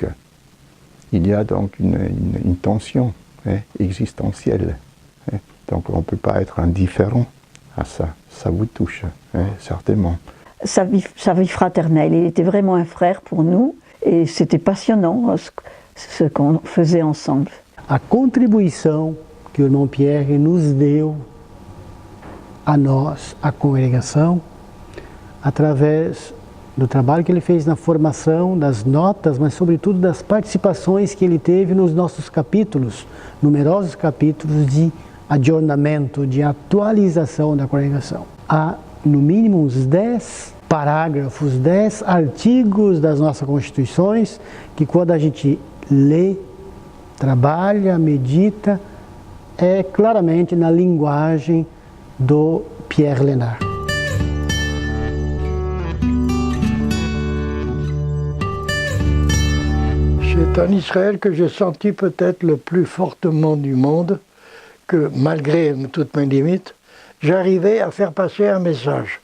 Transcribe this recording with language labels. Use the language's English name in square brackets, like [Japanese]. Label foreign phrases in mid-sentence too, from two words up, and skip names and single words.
[French] Il y a donc une tension existentielle. Donc on ne peut pas être indifférent à ça. Ça vous touche, certainement. Sa vie fraternelle, il était vraiment un frère pour nous et c'était passionnant ce qu'on faisait ensemble. [Portuguese] A contribuição que o irmão Pierre nos deu a nós, a congregação, através do trabalho que ele fez na formação, das notas, mas sobretudo das participações que ele teve nos nossos capítulos, numerosos capítulos de adornamento, de atualização da congregação. Há no mínimo uns 10 parágrafos, 10 artigos das nossas constituições que quando a gente lê, trabalha, medita, é claramente na linguagem do Pierre Lénard. [French] C'est en Israël que j'ai senti peut-être le plus fortement du monde que, malgré toutes mes limites, j'arrivais à faire passer un message.